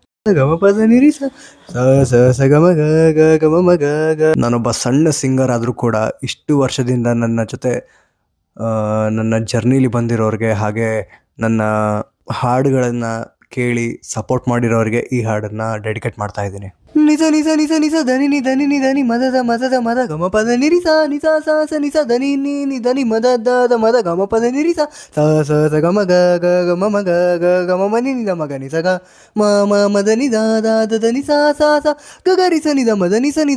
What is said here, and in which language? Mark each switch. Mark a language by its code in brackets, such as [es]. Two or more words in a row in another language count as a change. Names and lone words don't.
[kn] ನಾನೊಬ್ಬ ಸಣ್ಣ ಸಿಂಗರ್ ಆದರೂ ಕೂಡ ಇಷ್ಟು ವರ್ಷದಿಂದ ನನ್ನ ಜೊತೆ ನನ್ನ ಜರ್ನಿಲಿ ಬಂದಿರೋರಿಗೆ, ಹಾಗೆ ನನ್ನ ಹಾಡುಗಳನ್ನು ಕೇಳಿ ಸಪೋರ್ಟ್ ಮಾಡಿರೋರಿಗೆ ಈ ಹಾಡನ್ನು ಡೆಡಿಕೇಟ್ ಮಾಡ್ತಾ ಇದ್ದೀನಿ. ನಿಸ ನಿಸ ನಿಸ ನಿಸ ಧನಿ ನಿ ಧನಿ ನಿ ಧನಿ ಮದದ ಮದದ ಮದ ಗಮ ಪದ ನಿರಿಸ ನಿಸ ಸ ಸ ನಿಸ ಧನಿ ನಿ ನಿ ಧನಿ ಮದ ದ ಮದ ಗಮ ಪದ ನಿರಿಸ ಸ ಸ ಸ ಗಮ ಗ ಗ ಗಮ ಮ ಗ ಗ ಗಮ ಮ ನಿ ದ ಮಗ ನಿ ಸ ಗ ಮ ಮ ಮದ ನಿ ದ ದ ದ ದ ನಿ ಸ ಸ ಸ ಗ ಗ ರಿ ಸ ನಿ ದ ಮದ ನಿ ಸ ನಿ